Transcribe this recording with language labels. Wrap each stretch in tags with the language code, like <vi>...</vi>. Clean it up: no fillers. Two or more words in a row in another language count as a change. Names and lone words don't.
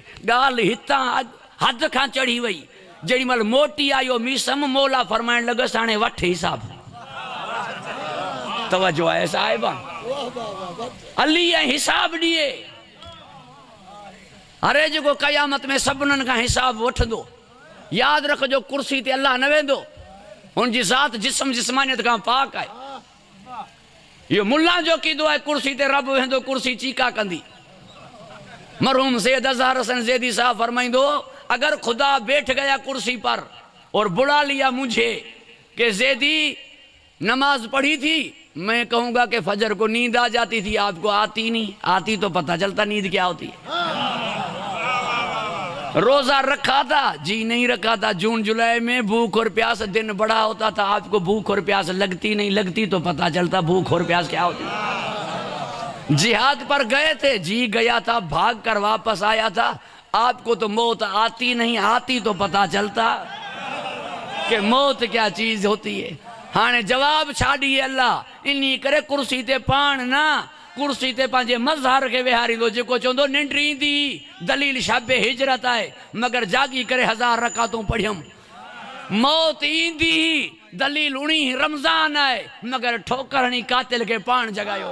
<sd>ॻाल्हि हितां हद खां चढ़ी वई। जेॾी महिल मोटी आयो मीसम, मौला फरमाइण लॻसि, हाणे वठ हिसाब। तवजो आहे साहिबान, अली ऐं हिसाब ॾिए। अरे जो क़यामत में सबनन का हिसाब वठंदो,</sd> <ur>یاد رکھو</ur> <sd>कुर्सी ते अल्लाह न वेंदो,</sd> <ur>ان کی ذات جسم جسمانیت کا پاک ہے.</ur> <sd>ये मुल्ला जो कीदो है कुर्सी ते रब वेंदो, कुर्सी चीका कंदी। मरहूम सैयद अज़हर हसन ज़ैदी साहब फरमाइंदो,</sd> <ur>اگر خدا بیٹھ گیا کرسی پر اور بلا لیا مجھے کہ زیدی نماز پڑھی تھی، میں کہوں گا کہ فجر کو نیند آ جاتی تھی، آپ کو آتی نہیں، آتی تو پتا چلتا نیند کیا ہوتی ہے. روزہ رکھا تھا جی، نہیں رکھا تھا، جون جولائی میں بھوک اور پیاس دن بڑا ہوتا تھا، آپ کو بھوک اور پیاس لگتی نہیں، لگتی تو پتا چلتا بھوک اور پیاس کیا ہوتی ہے. جہاد پر گئے تھے جی، گیا تھا، بھاگ کر واپس آیا تھا، آپ کو تو موت آتی نہیں، آتی تو پتا چلتا کہ موت کیا چیز ہوتی ہے.</ur> <sd>हाँ जवाब छाड़िए अल्लाह इन्हीं करे कुर्सी ते पाण ना, कुर्सी ते पंहिंजे मज़हर के विहारींदो, जेको चवंदो निंड ईंदी दलील शाबे हिजरत आहे, मगर जागी करे 1000 रकातूं पढ़ियम। मौत ईंदी दलील 19 रमज़ान आहे, मगर ठोकर हणी कातिल के पाण जगायो।</sd>